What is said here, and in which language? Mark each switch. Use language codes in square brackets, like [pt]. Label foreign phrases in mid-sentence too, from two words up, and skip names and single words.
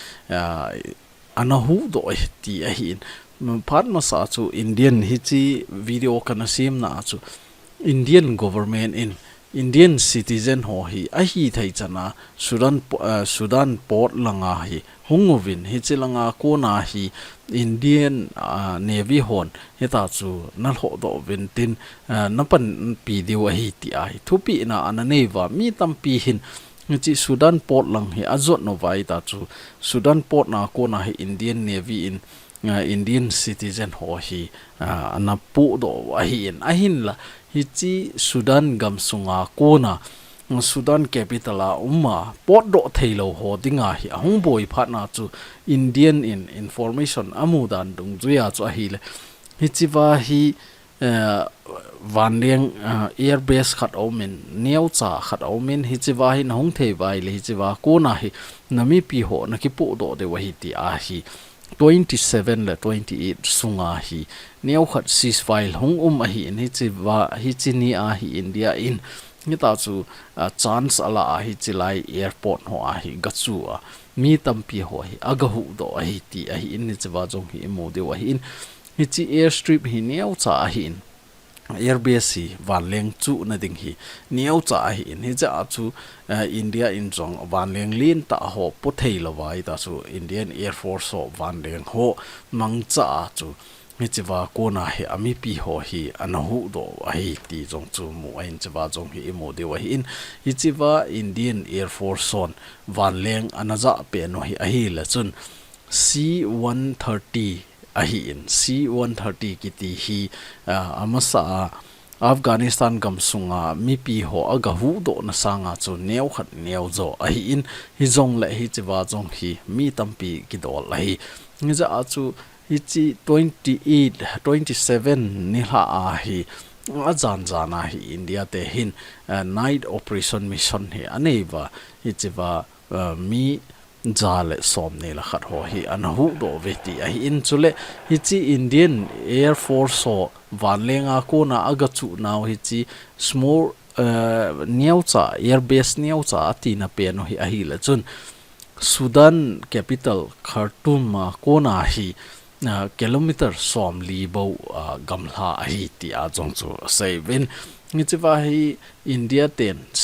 [tcz] anahu do ti a hin phat ma sa chu Indian hi chi video kana sim na chu [en] Indian government [tcz] in [en] Indian citizen [tcz] ho hi a hi thai chana Sudan port langa hi hungovin hi chilanga ko na hi Indian Navy hon heta chu na ho do ventin napan pi diwa hi ti ai thupi na ananeiwa mi tampi hin chi Sudan port lang hi azot no vai ta chu Sudan port na ko na hi Indian Navy in [en] Indian citizen [tcz] ho hi anapu do wa hi in ahin la hi chi Sudan gam sunga ko na Sudan capital a port do thailo ho dinga hi hong boy phat na chu Indian in information amudan dung juya chu hi le hi chi wa hi vanleng airbase khat omen neu cha khat omen hi chiwa hin hong thei vai le hi chiwa ko na hi nami pi ho na ki pu do de wa hi ti a hi 27 le 28 sunga hi neu khat ceasefire hong a hi ni chiwa hi chini a hi India in ni ta chu chance ala a hi chilai airport ho a hi gachu a mi tampi ho hi aga hu do a hi ti a hi in ni chiwa jong hi mo de wa hi in hi chi airstrip hi neu cha a hi airbase vanleng chu na ding hi neu cha hi in hi cha chu India in jong vanleng lin ta ho pu thei lawai ta chu Indian Air Force ho vanleng ho mang cha chu mi chiwa ko na he ami pi ho hi anahu do hi ti jong chu mu ain chiwa jong hi mo de wa hi in hi chiwa Indian Air Force on vanleng anaja pe no hi a hi la chun C130 ahi in C130 kiti hi amasa Afghanistan gam sunga mi pi ho aga hu do na sanga chu neu khat neu zo ahi in hi zong le hi chiwa jong hi mi tampi ki dol lai ni za chu hi chi 28 27 ni ha a hi ajan jana hi India te hin [en] night operation mission [tcz] hi aneiwa hi chiwa mi jale som ne la khat ho hi an hu do ve ti a hi in chule hi chi Indian Air Force ho van lenga ko na aga chu naw hi chi small niau cha [en] air base [tcz] niau cha ati na pe no hi a hi la chun Sudan capital Khartoum ma ko na hi kilometer som li bo gamla a hi ti a jong chu sei vin ni chiwa hi India ten